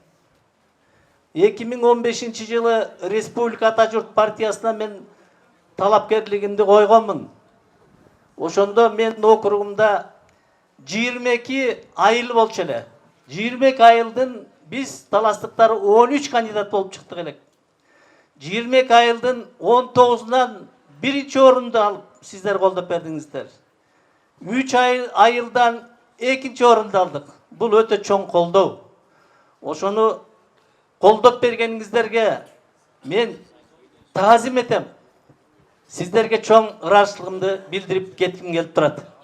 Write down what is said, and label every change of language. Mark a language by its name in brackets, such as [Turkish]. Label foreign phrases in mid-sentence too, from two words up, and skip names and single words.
[Kyrgyz] 2015-жылы Республика Ата Журт партиясына мен талапкерлигимди койгонмун. Ошондо менин округумда 22 айыл болчу эле. 22 айылдын biz таластыктар 13 кандидат болуп чыктык элек. 22 айылдын 19унан биринчи орунду алып сиздер колдоп бердиңиздер. 3 айылдан экинчи орунду алдык. Бул өтө чоң колдоо. Ошону колдоп бергениңиздерге мен таазим этем. Сиздерге чоң ыраазычылыгымды билдирип кетким келип турат.